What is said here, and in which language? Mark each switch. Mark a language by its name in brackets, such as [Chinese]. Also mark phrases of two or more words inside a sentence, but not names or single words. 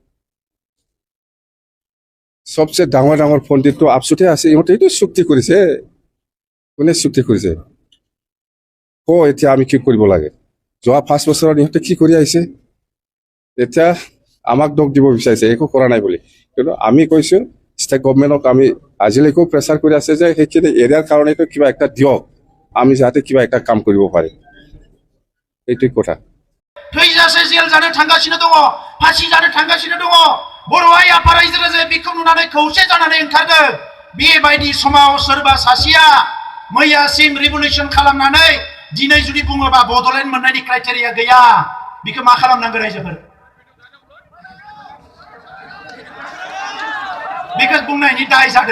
[Assamese] সবচে ডাঙৰ ডাঙৰ পণ্ডিতটো আপচুতে আছে ইহঁতেইটো চুক্তি কৰিছে কোনে চুক্তি কৰিছে ক এতিয়া আমি কি কৰিব লাগে যোৱা 5 বছৰত ইহঁতে কি কৰি আহিছে এতিয়া আমাক দোষ দিব বিচাৰিছে একো কৰা নাই বুলি কিন্তু আমি কৈছো ষ্টেট গভৰ্ণমেণ্টক আমি আজিলৈকেও প্ৰেছাৰ কৰি আছে যে সেইখিনি এৰিয়াৰ কাৰণেতো কিবা একটা দিয়ক আমি যাতে কিবা একটা কাম কৰিব পাৰিম এইটোই কথা [Bodo] थैजासे जेल जानो थांगासिनो दङ फासि जानो थांगासिनो दङ बर' हारि आफाद रायजो राजाया बेखौ नुनानै खौसे जानानै ओंखारदों बेबायदि समाव सोरबा सासेया मैयासिम रिभलिउसन खालामनानै दिनै जुदि बुङोबा बड'लेण्ड मोननायनि क्राइटेरिया गैया बेखौ मा खालामनांगौ रायजोफोर बेखौ बुंनायनि दाय